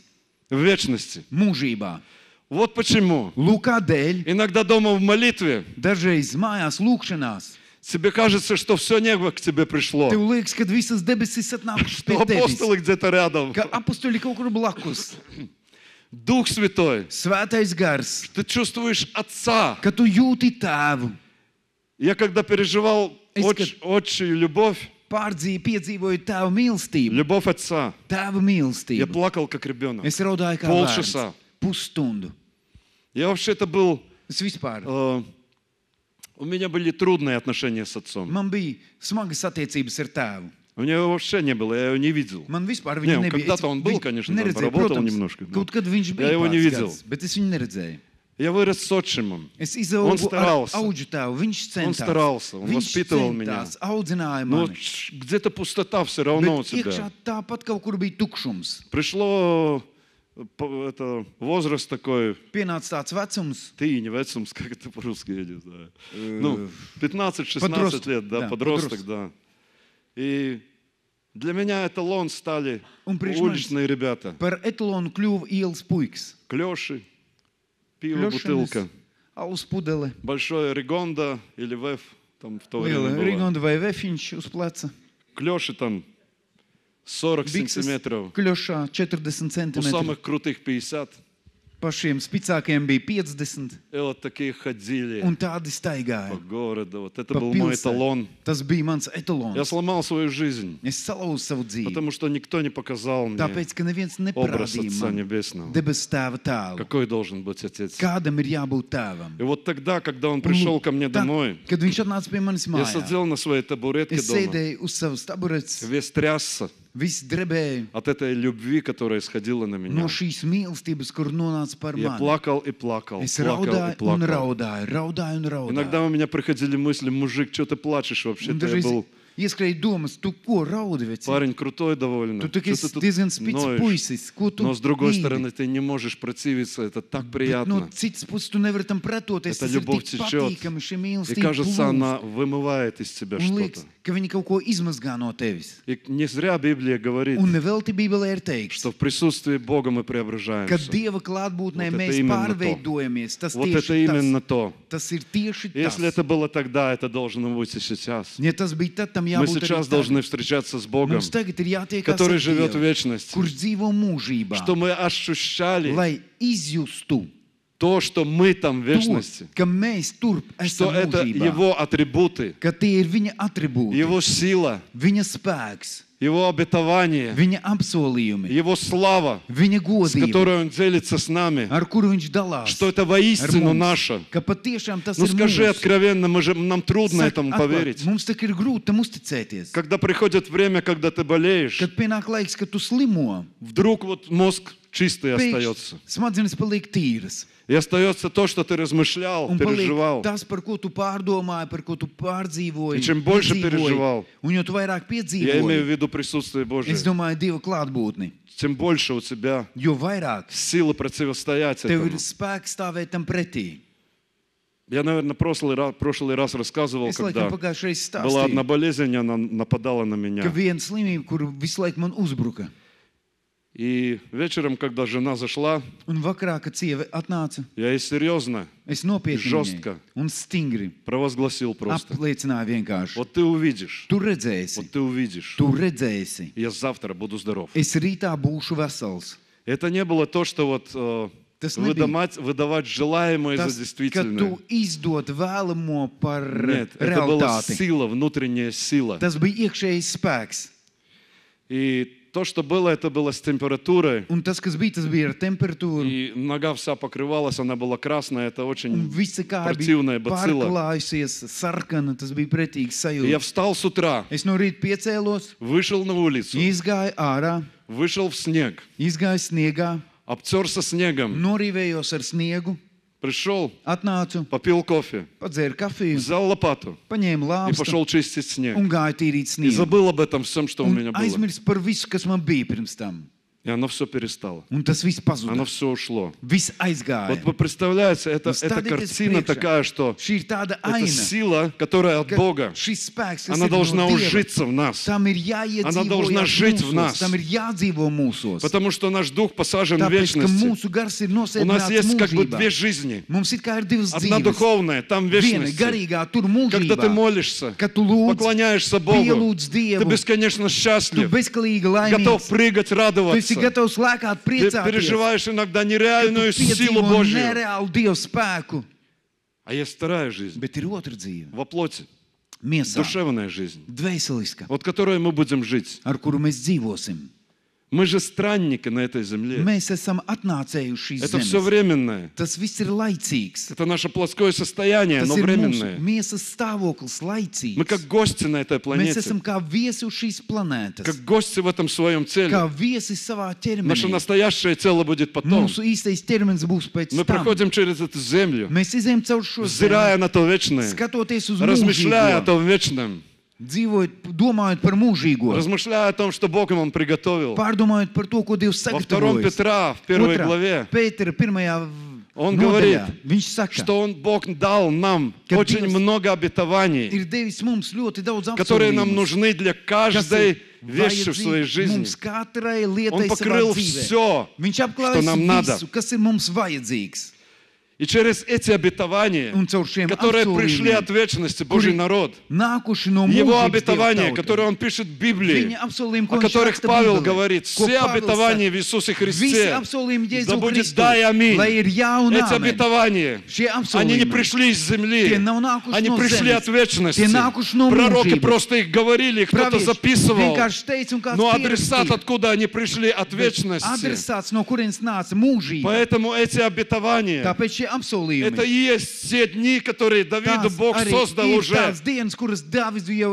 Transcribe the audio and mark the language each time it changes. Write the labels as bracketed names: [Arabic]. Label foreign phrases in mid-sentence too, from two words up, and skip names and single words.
[Russian] в вечности. [Latvian] mūžībā. [Russian] Вот почему. [Latvian] Lūk, kādēļ [Russian] Иногда дома в молитве [Latvian] dažreiz mājās lūkšanās [Russian] тебе кажется, что все небо к тебе пришло. [Latvian] tev liekas, ka visas debesis atnākušas [Russian] Что [Latvian] pie tevis. [Russian] апостолы где-то рядом. [Latvian] Ka apustuļi kaut kur blakus. [Russian] Дух Святой. [Latvian] Svētais gars, [Russian] Ты чувствуешь Отца. [Latvian] ka tu jūti tēvu. [Russian] Я когда переживал Отчию любовь, [Latvian] piedzīvoju tēva mīlestību, [Russian] любовь отца. [Latvian] tēva [Russian] Я [Latvian] mīlestību. [Russian] плакал, как ребенок. [Latvian] Es raudāju kā [Russian] Полчаса. [Latvian] bērns. Pusstundu. [Russian] Я вообще-то был... [Latvian] Es vispār. [Russian] У меня были трудные отношения с отцом. [Latvian] Man bija smagas attiecības ar tēvu. [Russian] У меня его вообще не было, я его не видел. [Latvian] Man vispār [Russian] Не, [Latvian] viņa nebija. [Russian] когда-то он был, [Latvian] Viņu [Russian] конечно, там [Latvian] neredzēju, [Russian] поработал [Latvian] protams, [Russian] немножко. [Latvian] Kaut kad viņš [Russian] Я [Latvian] bija [Russian] его не [Latvian] pāris [Russian] видел. [Latvian] gads, bet es viņu neredzēju. [Russian] Я вырос с отчимом. [Latvian] Es [Russian] Он [Latvian] izaugu ar [Russian] старался. [Latvian] auģu tēvu. Viņš [Russian] Он [Latvian] centās. [Russian] старался, он [Latvian] Viņš [Russian] воспитывал меня. [Latvian] centās, audzināja [Russian] Но [Latvian] mani. [Russian] где-то пустота все равно у [Latvian] Bet iekšā [Russian] тебя. [Latvian] tāpat kaut kur bija tukšums. [Russian] Пришло это, возраст такой, [Latvian] Pienāca tāds vecums. [Russian] ты не вецумс, как это по-русски, я не знаю. Ну, 15-16 подросток, лет, да, да, подросток, да. И для меня эталон стали [Latvian] Un priekš [Russian] уличные ребята. [Latvian] Par etalonu kļuva ielas puikas. [Russian] Клёши, пиво, бутылка. [Latvian] Alus pudele. [Russian] Большое Ригонда или ВЭФ, там в то время [Latvian] Liela [Russian] было. [Latvian] Rigonda vai vefiņš uz pleca. [Russian] Клёши там 40 [Latvian] Bikses [Russian] сантиметров. [Latvian] kļošā 40 [Russian] У [Latvian] centimetri. [Russian] самых крутых 50. [Latvian] Pašiem spicākajiem bija 50. [Russian] И вот такие ходили [Latvian] Un tādi [Russian] по [Latvian] staigāja. [Russian] городу. Вот это [Latvian] Pa [Russian] был мой [Latvian] pilsētu. [Russian] эталон. [Latvian] Tas bija mans [Russian] Я [Latvian] etalons. [Russian] сломал свою жизнь, [Latvian] Es salauzu savu dzīvi. [Russian] потому что никто не показал мне [Latvian] Tāpēc, ka neviens [Russian] образ [Latvian] neparādīja [Russian] Отца [Latvian] man [Russian] Небесного. [Latvian] debes tēva tēlu. [Russian] Какой должен быть Отец? [Latvian] Kādam ir jābūt tēvam? [Russian] И вот тогда, когда он пришел ко мне [Latvian] Tad, [Russian] домой, [Latvian] kad viņš atnāca pie manis [Russian] я [Latvian] mājās, [Russian] сидел на своей табуретке [Latvian] es [Russian] дома, [Latvian] sēdēju uz savas taburetes, [Russian] весь трясся [Latvian] viss drebēja [Russian] от этой любви, которая исходила на [Latvian] no [Russian] меня. [Latvian] šīs mīlestības, kur nonāca par [Russian] Я [Latvian] mani. [Russian] плакал и плакал, [Latvian] Es [Russian] плакал и [Latvian] raudāju un [Russian] плакал. [Latvian] raudāju, raudāju un raudāju. [Russian] Иногда у меня приходили мысли: мужик, что ты плачешь [Latvian] Un [Russian] вообще-то? Я [Latvian] dažreiz [Russian] был [Latvian] ieskrēja domas, tu ko raudi, veci? [Russian] парень крутой довольно. [Latvian] Tu tā [Russian] Чё [Latvian] kā [Russian] ты [Latvian] esi [Russian] тут [Latvian] diezgan spits [Russian] ноешь? [Latvian] puisis, ko tu [Russian] Но с другой [Latvian] mīli? [Russian] стороны, ты не можешь противиться, это так [Latvian] Bet no [Russian] приятно. [Latvian] citas puses, tu nevari tam pretoties. [Russian] Эта [Latvian] Tas ir [Russian] любовь [Latvian] tik [Russian] течет. [Latvian] patīkami, šī [Russian] И [Latvian] mīlestība [Russian] кажется, [Latvian] plūst. [Russian] она вымывает из тебя [Latvian] Un liekas, [Russian] что-то. [Latvian] ka viņi kaut ko izmazgā no tevis. [Russian] И не зря Библия говорит, [Latvian] Un nevelti Bībelē ir teikts, [Russian] что в присутствии Бога мы [Latvian] ka [Russian] преображаемся. [Latvian] Dieva klātbūtnē [Russian] Вот это [Latvian] mēs [Russian] именно [Latvian] pārveidojamies. Tas [Russian] Вот это [Latvian] tieši [Russian] именно [Latvian] tas. [Russian] то. [Latvian] Tas ir tieši [Russian] Если [Latvian] tas. [Russian] это было тогда, это должно быть и сейчас. [Latvian] Ja tas bija tad, tam [Russian] Мы [Latvian] jābūt arī [Russian] сейчас [Latvian] tagad. [Russian] должны встречаться с Богом, [Latvian] Mums tagad ir jātiekās [Russian] который [Latvian] ar [Russian] живет в [Latvian] Dievu, [Russian] вечности, [Latvian] kurš dzīvo mūžībā, [Russian] что мы ощущали [Latvian] lai izjustu [Russian] то, что мы там в [Latvian] to, [Russian] вечности, [Latvian] ka mēs turp [Russian] что [Latvian] esam [Russian] это [Latvian] mūžībā, [Russian] Его атрибуты, [Latvian] ka tie ir viņa atribūti, [Russian] Его сила, [Latvian] viņa spēks, [Russian] Его обетование, [Latvian] viņa apsolījumi, [Russian] Его слава, [Latvian] viņa [Russian] с [Latvian] godība, [Russian] которой Он делится с нами, [Latvian] ar kuru viņš dalās, [Russian] что это [Latvian] ar [Russian] воистину [Latvian] mums, [Russian] наше. [Latvian] ka patiešām tas [Russian] Ну [Latvian] ir [Russian] скажи [Latvian] mūsu. [Russian] откровенно, нам трудно [Latvian] Saka [Russian] этому [Latvian] atklāt, [Russian] поверить. [Latvian] mums tak ir grūti tam uzticēties. [Russian] Когда приходит время, когда ты болеешь, [Latvian] Kad pienāk laiks, kad tu slimo, [Russian] вдруг вот мозг чистый [Latvian] pēkšņi [Russian] остается. [Latvian] smadzenes paliek tīras. [Russian] И остается то, что ты размышлял, [Latvian] Un paliek [Russian] переживал. [Latvian] tas, par ko tu pārdomāji, par ko tu pārdzīvoji. [Russian] И чем больше [Latvian] piedzīvoji. [Russian] переживал, [Latvian] Un jo tu vairāk [Russian] я имею в [Latvian] piedzīvoji, [Russian] виду присутствие Божие, [Latvian] es domāju, Dieva klātbūtni, [Russian] тем больше у тебя [Latvian] jo vairāk [Russian] силы противостоять [Latvian] tev [Russian] этому. [Latvian] ir spēks stāvēt tam pretī. [Russian] Я, наверное, прошлый раз рассказывал, [Latvian] Es laikam [Russian] когда [Latvian] pagājušajā reizē [Russian] была одна [Latvian] stāstīju, [Russian] болезнь, она нападала на [Latvian] ka [Russian] меня. [Latvian] viena slimība, kur visu laiku man uzbruka. [Russian] И вечером, когда жена зашла, [Latvian] Un vakarā, kad sieva atnāca, [Russian] я ей серьезно [Latvian] es nopietni [Russian] Žostka. [Latvian] viņai un stingri [Russian] провозгласил просто: [Latvian] apliecināju vienkārši. [Russian] вот ты увидишь, [Latvian] Tu redzēsi, [Russian] вот ты увидишь, [Latvian] tu redzēsi. [Russian] я завтра буду здоров. [Latvian] Es rītā būšu vesels. [Russian] Это не было то, что вот [Latvian] Tas nebija [Russian] выдавать желаемое [Latvian] tas, [Russian] за [Latvian] ka [Russian] действительное. [Latvian] tu izdod vēlamo par [Russian] Нет, это была [Latvian] realitāti. [Russian] сила, внутренняя сила. [Latvian] Tas bija iekšējs spēks. [Russian] И то, что было, это было с температурой. [Latvian] Un tas, kas bija, tas bija ar temperatūru. [Russian] И нога вся покрывалась, она была красная. Это [Latvian] Un [Russian] очень... [Latvian] visa kāja [Russian] Противная [Latvian] bija [Russian] bacilla. [Latvian] pārklājusies, sarkana. Tas bija pretīgs [Russian] И я [Latvian] sajūta. [Russian] встал с утра, [Latvian] Es no rīta piecēlos, [Russian] вышел на улицу, [Latvian] izgāju ārā, [Russian] вышел в снег, [Latvian] izgāju sniegā, [Russian] обтерся снегом, [Latvian] norīvējos ar sniegu, [Russian] пришел, [Latvian] atnācu, [Russian] попил кофе, [Latvian] padzēru kafiju, [Russian] взял лопату [Latvian] paņēmu [Russian] и [Latvian] lāpstu [Russian] пошел чистить снег. [Latvian] un gāju tīrīt [Russian] И [Latvian] sniegu. [Russian] забыл об этом всем, что у [Latvian] Un [Russian] меня было. [Latvian] aizmirsu par visu, kas man bija pirms tam. [Russian] И оно все перестало. [Latvian] Un tas viss pazuda. [Russian] Оно все ушло. [Latvian] Viss aizgāja. [Russian] Вот вы представляете, это [Latvian] Stādieties [Russian] картина [Latvian] priekšā. [Russian] такая, что [Latvian] Šī ir tāda [Russian] эта [Latvian] aina, [Russian] сила, которая от [Latvian] ka [Russian] Бога, [Latvian] šis spēks, kas [Russian] она [Latvian] ir [Russian] должна [Latvian] no Dieva, [Russian] ужиться в нас. [Latvian] tam ir jāiedzīvo [Russian] Она должна жить в нас. [Latvian] tam ir jādzīvo mūsos. [Russian] Потому что наш дух посажен в [Latvian] Tāpēc, ka [Russian] вечности. [Latvian] mūsu gars ir [Russian] У нас [Latvian] nosēdināts [Russian] есть как бы [Latvian] mūžībā. [Russian] две жизни. [Latvian] Mums ir kā ir divas [Russian] Одна [Latvian] dzīves. [Russian] духовная, там в [Latvian] Viena [Russian] вечности. [Latvian] garīgā, tur [Russian] Когда ты [Latvian] mūžībā. [Russian] молишься, [Latvian] Kad tu lūdz, [Russian] поклоняешься Богу, [Latvian] pielūdz [Russian] ты [Latvian] Dievu, [Russian] бесконечно [Latvian] tu [Russian] счастлив, [Latvian] bezkalīgi [Russian] готов [Latvian] laimīgs, [Russian] прыгать, [Latvian] tu esi [Russian] радоваться. [Latvian] gatavs lēkāt, [Russian] Ты [Latvian] priecāties. [Russian] переживаешь иногда [Latvian] Tu [Russian] нереальную силу [Latvian] piedzīvo [Russian] Божью. [Latvian] nereālu Dievu spēku. [Russian] А есть вторая жизнь, [Latvian] Bet ir otra dzīve, [Russian] во плоти. [Latvian] Miesā, [Russian] душевная жизнь, [Latvian] dvēseliska, [Russian] вот которой мы будем жить. [Latvian] ar kuru mēs dzīvosim. [Russian] Мы же странники на этой земле. [Latvian] Mēs esam atnācējuši [Russian] Это [Latvian] uz [Russian] все [Latvian] zemes. [Russian] временное. [Latvian] Tas viss ir laicīgs. [Russian] Это наше плоское состояние, [Latvian] Tas [Russian] но [Latvian] ir mūsu [Russian] временное. [Latvian] miesas stāvoklis laicīgs. [Russian] Мы как гости на этой [Latvian] Mēs [Russian] планете, [Latvian] esam kā viesi uz šīs planētas. [Russian] как гости в этом своем теле. [Latvian] Kā viesi savā [Russian] Наше [Latvian] ķermenī. [Russian] настоящее тело будет потом. [Latvian] Mūsu īstais ķermenis būs pēc [Russian] Мы [Latvian] tam. [Russian] проходим через эту землю, [Latvian] Mēs izējām caur šo [Russian] взирая [Latvian] zemi, [Russian] на то вечное, [Latvian] skatoties uz [Russian] размышляя о [Latvian] mūžīgo, [Russian] том вечном, [Latvian] dzīvojot, domājot par mūžīgo, [Russian] размышляя о том, что Бог нам приготовил. [Latvian] pārdomājot par to, ko Dievs [Russian] Во 2 [Latvian] sagatavojas. [Russian] Петра, в 1 главе, [Latvian] Pētera pirmajā [Russian] Он [Latvian] nodaļā, [Russian] говорит, [Latvian] viņš saka, [Russian] что Бог dал нам [Latvian] Kad [Russian] очень [Latvian] Dievs [Russian] много обетований, [Latvian] ir devis mums ļoti daudz [Russian] которые нам [Latvian] apsolījumus, [Russian] нужны для [Latvian] kas [Russian] каждой [Latvian] ir [Russian] вещи в своей [Latvian] vajadzīgi [Russian] жизни. [Latvian] mums katrai [Russian] Он [Latvian] lietai savā [Russian] покрыл [Latvian] dzīvē. [Russian] все, [Latvian] Viņš [Russian] что [Latvian] apklājas [Russian] нам надо. [Latvian] visu, kas ir mums vajadzīgs. [Russian] И через эти обетования, [Latvian] Un caur šiem [Russian] которые пришли от [Latvian] apsolījumiem, [Russian] вечности, Божий народ, [Latvian] nākuši no [Russian] Его [Latvian] mūžības [Russian] обетования, [Latvian] Dieva [Russian] которые [Latvian] tautai. [Russian] Он пишет в Библии, [Latvian] Viņa apsolījumi, ko [Russian] о [Latvian] viņš [Russian] которых [Latvian] raksta [Russian] Павел [Latvian] Bībelē, [Russian] говорит, [Latvian] ko [Russian] все [Latvian] Pāvils [Russian] обетования [Latvian] saka, [Russian] в Иисусе [Latvian] Visi [Russian] Христе, [Latvian] apsolījumi [Russian] да [Latvian] Jēzu [Russian] будет [Latvian] Kristu, [Russian] да и аминь. [Latvian] lai ir jā un [Russian] Эти [Latvian] āmen. [Russian] обетования, [Latvian] Šie [Russian] они не [Latvian] apsolījumi, [Russian] пришли из земли, [Latvian] tie nav nākuši [Russian] они [Latvian] no [Russian] пришли [Latvian] zemes, [Russian] от вечности. [Latvian] tie nākuši no [Russian] Пророки [Latvian] mūžības. [Russian] просто их говорили, кто-то [Latvian] Pravieši [Russian] записывал. [Latvian] vienkārši teica, un kāds [Russian] Но адресат, [Latvian] pierakstīja. [Russian] откуда они пришли, от вечности. [Latvian] Adresāts, no kurienes nāca mūžība. [Russian] Поэтому эти обетования, [Latvian] Tāpēc šie apsolījumi, [Russian] это и есть те дни, которые Давиду [Latvian] tās [Russian] Бог [Latvian] arī [Russian] создал [Latvian] ir [Russian] уже [Latvian] tās dienas, kuras Dāvids jau